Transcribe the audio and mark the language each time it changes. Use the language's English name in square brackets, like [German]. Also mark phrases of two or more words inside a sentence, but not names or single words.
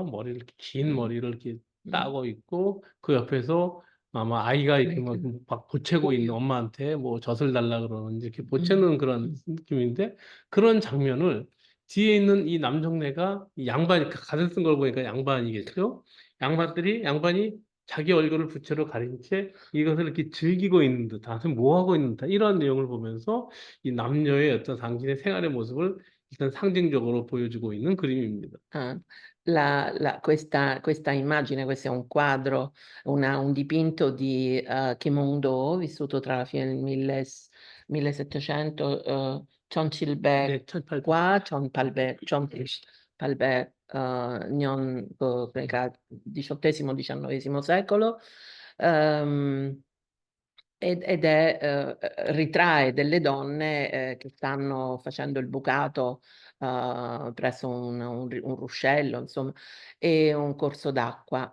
[Korean] 긴 머리를 이렇게 따고 있고 그 옆에서 아마 아이가 이렇게 막 보채고 있는 엄마한테 뭐 젖을 달라 그러는지 이렇게 보채는 그런 느낌인데 그런 장면을 뒤에 있는 이 남정네가 이 양반 가슴 쓴 걸 보니까 양반이겠죠? 양반이 자기 얼굴을 부채로 가린 채 이것을 이렇게 즐기고 있는 듯한, 뭐 하고 있는 듯한 이런 내용을 보면서 이 남녀의 어떤 당신의 생활의 모습을 일단 상징적으로 보여주고 있는 그림입니다. [Italian] Ah, questa immagine, questo è un quadro, un dipinto di Kim Hong-do, vissuto tra la fine del 1700, [Korean] 네, 1800. [Italian] qua, Palbe, 그러니까 XVIII-XIX secolo, ed ritrae delle donne che stanno facendo il bucato presso un ruscello, insomma, e un corso d'acqua.